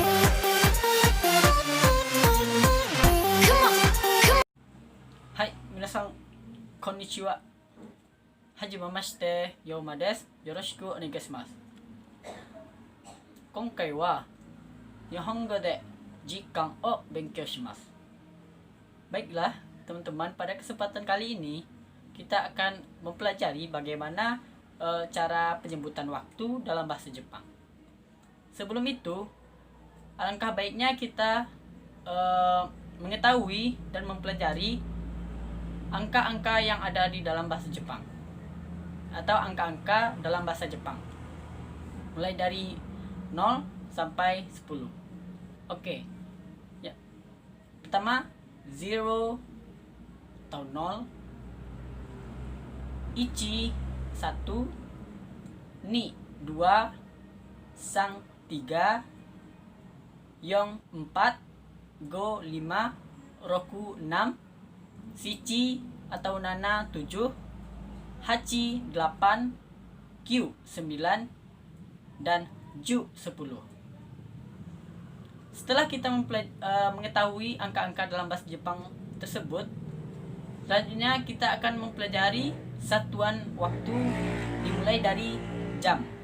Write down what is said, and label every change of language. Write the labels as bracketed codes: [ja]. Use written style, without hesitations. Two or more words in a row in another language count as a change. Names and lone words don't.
[id] Hai, [ja] 皆さんこんにちは. はじめまして、Yomaです。よろしくお願いします. 今回は日本語で時間を勉強します。 [id] Baiklah, teman-teman, pada kesempatan kali ini kita akan mempelajari bagaimana cara penyebutan waktu dalam bahasa Jepang. Sebelum itu, alangkah baiknya kita mengetahui dan mempelajari angka-angka yang ada di dalam bahasa Jepang atau angka-angka dalam bahasa Jepang mulai dari 0 sampai 10. Oke. Ya. Pertama 0 atau 0, ichi 1, [ja] に 2、さん 3、よん 4、ご 5、ろく 6、しち atau なな 7、はち 8、きゅう 9、dan じゅう 10. [id] Setelah kita mengetahui angka-angka dalam bahasa Jepang tersebut, selanjutnya kita akan mempelajari satuan waktu dimulai dari jam.